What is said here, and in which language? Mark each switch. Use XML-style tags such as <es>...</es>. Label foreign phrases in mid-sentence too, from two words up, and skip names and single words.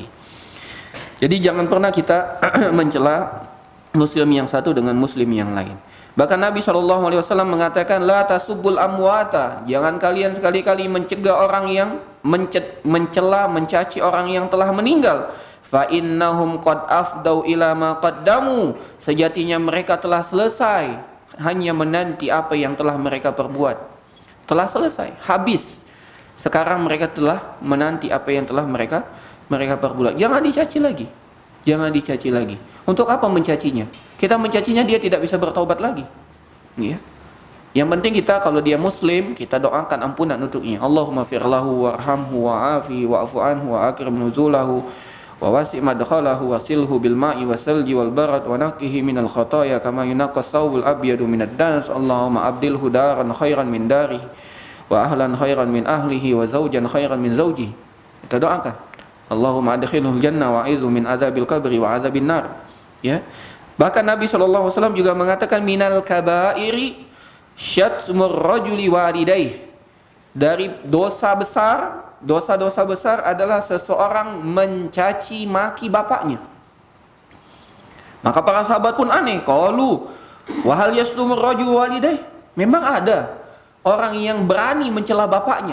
<id>Jadi jangan pernah kita mencela muslim yang satu dengan muslim yang lain. Bahkan Nabi SAW mengatakan,</id> <ar>لا تسبوا الأموات,</ar> <id>jangan kalian sekali-kali mencegah orang yang mencela, mencaci orang yang telah meninggal.</id> <ar>فإنهم قد أفضوا إلى ما قدموا,</ar> <id>sejatinya mereka telah selesai hanya menanti apa yang telah mereka perbuat. Telah selesai, habis. Sekarang mereka telah menanti apa yang telah mereka perbuat. Jangan dicaci lagi. Jangan dicaci lagi. Untuk apa mencacinya? Kita mencacinya, dia tidak bisa bertaubat lagi. Ya. Yang penting kita, kalau dia muslim, kita doakan ampunan untuknya.</id> <ar>اللهم اغفر له وارحمه وعافه واعف عنه وأكرم نزله ووسع مدخله واغسله بالماء والثلج والبرد ونقه من الخطايا كما ينقى الثوب الأبيض من الدنس. اللهم أبدله دارا خيرا من داره وأهلا خيرا من أهله وزوجا خيرا من زوجه.</ar> <id>Kita doakan.</id> <ar>اللهم أدخله الجنة وأعذه من عذاب القبر وعذاب النار. Ya.</ar> <id>Bahkan Nabi SAW juga mengatakan</id> <ar>من الكبائر شتم الرجل والديه.</ar> <id>Dari dosa-dosa besar adalah seseorang mencaci maki bapaknya. Maka para sahabat pun aneh,</id> <ar>قالوا وهل يشتم الرجل والديه?</ar> <id>Memang ada orang yang berani mencela bapaknya.</id>